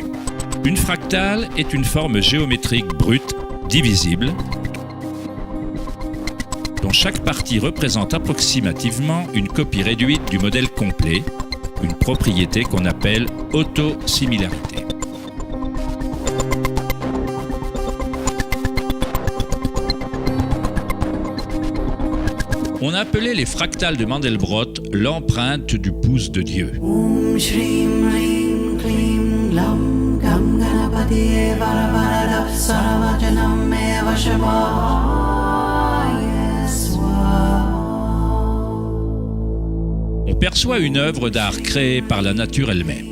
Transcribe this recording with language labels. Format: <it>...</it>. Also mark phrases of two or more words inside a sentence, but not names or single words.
<fr>Une fractale est une forme géométrique brute, divisible, dont chaque partie représente approximativement une copie réduite du modèle complet, une propriété qu'on appelle autosimilarité. On appelait les fractales de Mandelbrot l'empreinte du pouce de Dieu.</fr> <sa>Om Shrim Rim Klim Lam Gam Ganapatiye Varavarada Saravajanam Meva Shabaya Swaha.</sa> <fr>On perçoit une œuvre d'art créée par la nature elle-même.</fr>